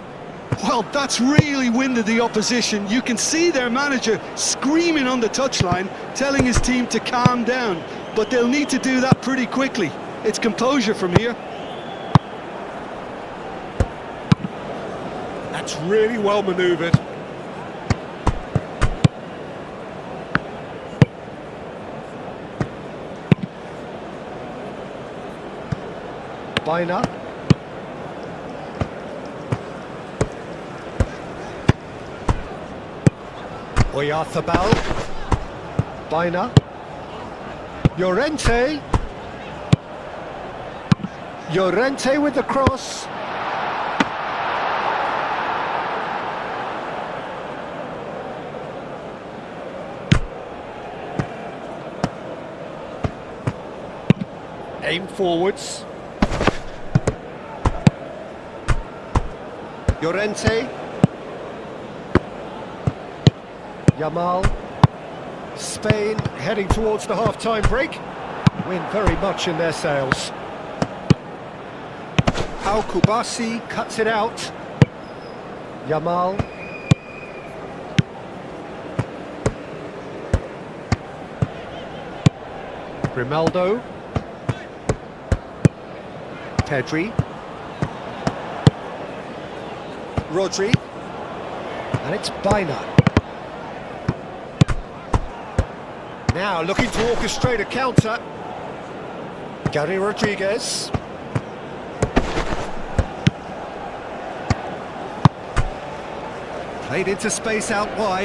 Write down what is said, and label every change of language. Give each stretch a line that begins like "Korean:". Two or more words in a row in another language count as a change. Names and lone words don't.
English: Well, that's really winded the opposition. You can see their manager screaming on the touchline, telling his team to calm down. But they'll need to do that pretty quickly. It's composure from here. That's really well manoeuvred. Bina. Oyarzabal. Bina. Llorente. Llorente with the cross. Aim forwards. Llorente. Yamal. Spain heading towards the half-time break. Win very much in their sails. Pau Kubasi cuts it out. Yamal. Grimaldo. Pedri. Rodri. And it's Bina. Now looking to orchestrate a counter. Gary Rodriguez. Played into space out wide.